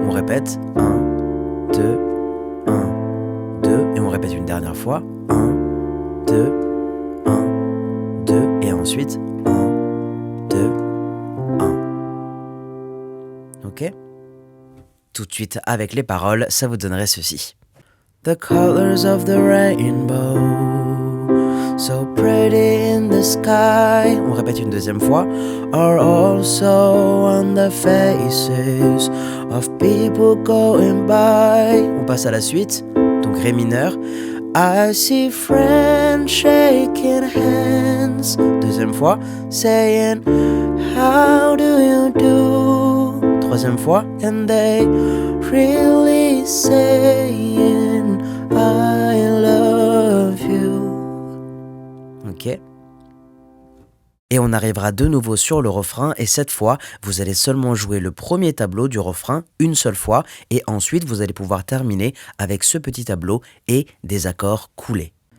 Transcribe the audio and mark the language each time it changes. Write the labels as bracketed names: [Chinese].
[French] On répète 1, 2, 1, 2. Et on répète une dernière fois. 1, 2, 1, 2. Et ensuite 1, 2, 1. Ok? Tout de suite avec les paroles, ça vous donnerait ceci. [English] The colors of the rainbow, so pretty in the sky. [French] On répète une deuxième fois. [English] Are also on the faces of people going by. [French] On passe à la suite. Donc Ré mineur. [English] I see friends shaking hands. [French] Deuxième fois. [English] Saying, how do you do? [French] Troisième fois. [English] And they really saying, I love you. Ok. [French] Et on arrivera de nouveau sur le refrain et cette fois, vous allez seulement jouer le premier tableau du refrain une seule fois et ensuite vous allez pouvoir terminer avec ce petit tableau et des accords coulés.